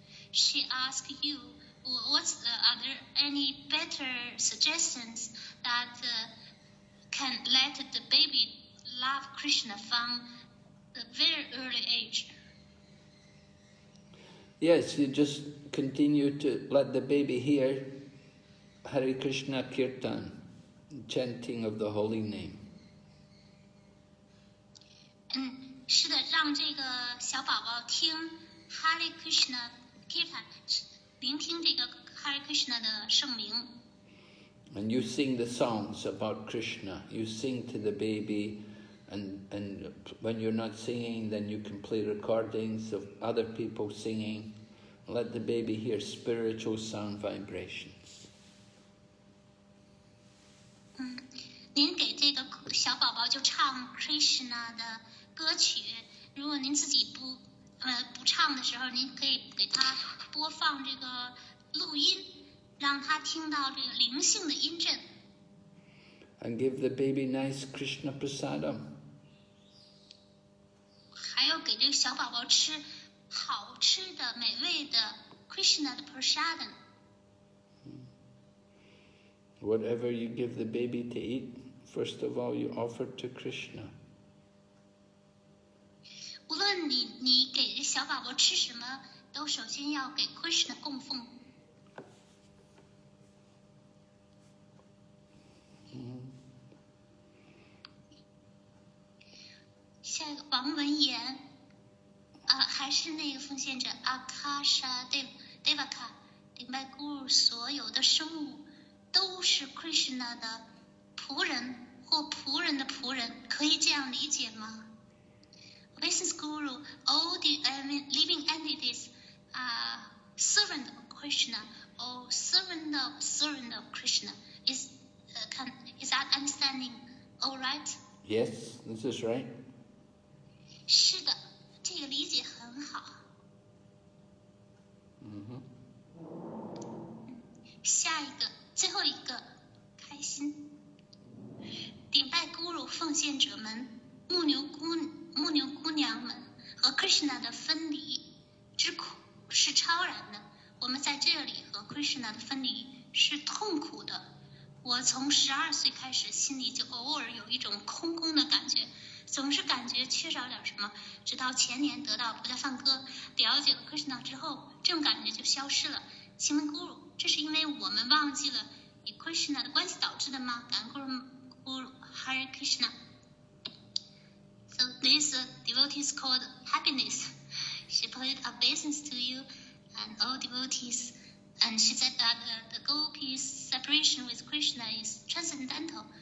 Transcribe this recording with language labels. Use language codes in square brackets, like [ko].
[en] She asked you, are there any better suggestions that can let the baby love Krishna from a very early age? Yes, you just continue to let the baby hear Hare Krishna Kirtan, chanting of the holy name. [zh] 是的，让这个小宝宝听 Hare Krishna Kirtan， 聆听这个 Hare Krishna 的圣名。 [en] And you sing the songs about Krishna. You sing to the baby, and when you're not singing, then you can play recordings of other people singing. Let the baby hear spiritual sound vibrations. [zh] 您给这个小宝宝就唱 Krishna 的歌曲。如果您自己不唱的时候，您可以给他播放这个录音，让他听到这个灵性的音震。 [en] And give the baby nice Krishna prasadam. [zh] 还要给这个小宝宝吃好吃的、美味的 Krishna 的 prasadam。 [en] Whatever you give the baby to eat, first of all you offer to Krishna. [zh] 无论你给小宝宝吃什么，都首先要给 Krishna 供奉。下一个王文言，还是那个奉献者 Akasha Devaka， 顶拜 Guru 所有的生物都是 Krishna 的仆人或仆人的仆人，可以这样理解吗？ [en] Obeisance Guru, all the living entities are servant of Krishna or servant of Krishna. Is that understanding all right? Yes, this is right. [zh] 是的，这个理解很好。下一个，最后一个，开心。顶拜 Guru 奉献者们，牧牛姑娘们和 Krishna 的分离之苦是超然的。我们在这里和 Krishna 的分离是痛苦的。我从12岁开始，心里就偶尔有一种空空的感觉，总是感觉缺少点什么。直到前年得到国家梵歌，了解了 Krishna 之后，这种感觉就消失了。请问 Guru， 这是因为我们忘记了与 Krishna 的关系导致的吗？ [en] 感恩 Guru Hare Krishna. So this devotee is called happiness. She put obeisance to you and all devotees. And she said that the gopis' separation with Krishna is transcendental.